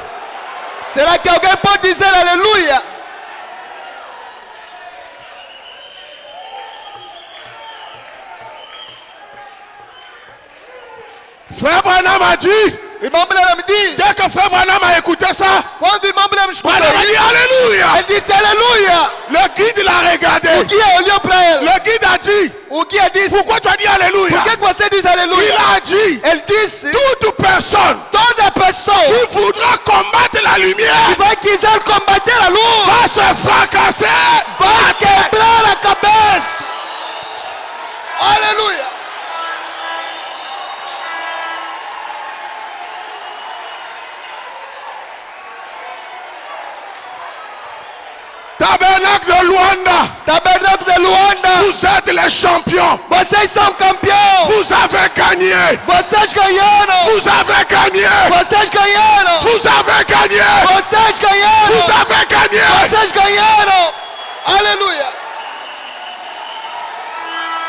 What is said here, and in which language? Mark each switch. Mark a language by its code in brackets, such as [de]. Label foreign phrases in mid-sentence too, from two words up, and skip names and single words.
[pt] Será que alguém pode dizer aleluia? [fr] Frère Branham a dit, [pt] O irmão Branham diz: [fr] dès que Frère Branham a écouté ça, [pt] quando o irmão Branham escutou [fr] Branham a dit [pt] isso, [fr] Alléluia. [pt] ele disse aleluia. [fr] Le guide l'a regardé. [pt] O guia olhou para ele. [fr] Le guide a dit, [pt] O guia disse: [fr] pourquoi tu as dit Alléluia? [pt] por que você diz [fr] Il [pt] aleluia? [fr] a dit, [pt] Ele disse: [fr] toute personne [pt] toda pessoa [fr] qui voudra combattre la lumière [pt] que vai quiser combater a luz [fr] va se fracasser. [pt] vai quebrar a cabeça. Aleluia. [fr] Tabernacle de Luanda, [pt] Tabernáculo de Luanda, [fr] vous êtes les champions. [pt] vocês são campeões. [fr] Vous avez gagné. [pt] Vocês ganharam. [fr] Vous avez gagné. [pt] Vocês ganharam. [fr] Vous avez gagné. [pt] Vocês ganharam. [fr] Vous avez gagné. [pt] Vocês ganharam. Aleluia.